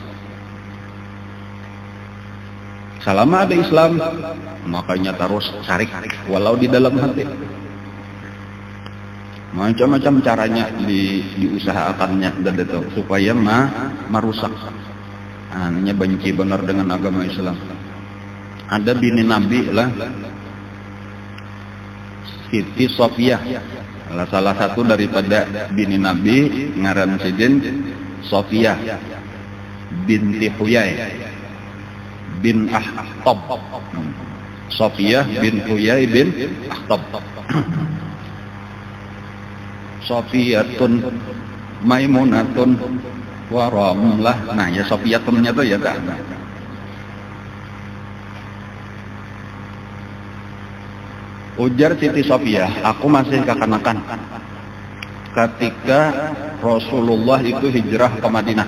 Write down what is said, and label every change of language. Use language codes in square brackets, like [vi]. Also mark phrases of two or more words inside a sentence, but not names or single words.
[bjn] Selama ada Islam, makanya terus cari walau di dalam hati. Macam-macam caranya diusahakannya dan itu supaya merusak. Hanya benci benar dengan agama Islam. Ada bini Nabi lah, Siti Sofiyah, salah satu daripada bini Nabi, ngaran Sidin Sofiyah binti Huyai bin Akhtab. Sofiyah bin Huyai bin Akhtab. Sofiyatun Maimunatun wa Ramlah. Nah ya Sofiyatunnya tuh ya dah. Ujar Siti Sofiyah, aku masih kekanakan ketika Rasulullah itu hijrah ke Madinah.